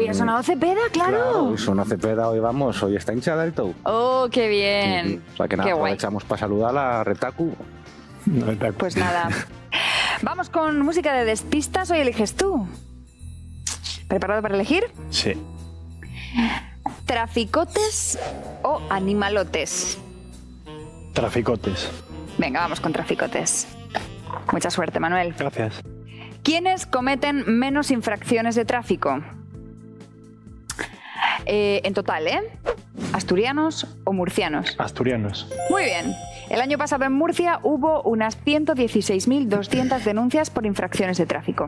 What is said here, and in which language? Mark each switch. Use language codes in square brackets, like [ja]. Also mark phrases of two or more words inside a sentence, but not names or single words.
[es] hoy ha sonado Cepeda, claro. Hoy sonó Cepeda, hoy vamos, hoy está hinchada del todo. Oh, qué bien. O sea que nada, Qué guay. aprovechamos para saludar a Retaku. Pues nada. Vamos con música de despistas. Hoy eliges tú. ¿Preparado para elegir? Sí. ¿Traficotes o animalotes? Traficotes. Venga, vamos con traficotes. Mucha suerte, Manuel. Gracias. ¿Quiénes cometen menos infracciones de tráfico? En total, ¿eh? ¿Asturianos o murcianos? Asturianos. Muy bien. El año pasado en Murcia hubo unas 116.200 denuncias por infracciones de tráfico.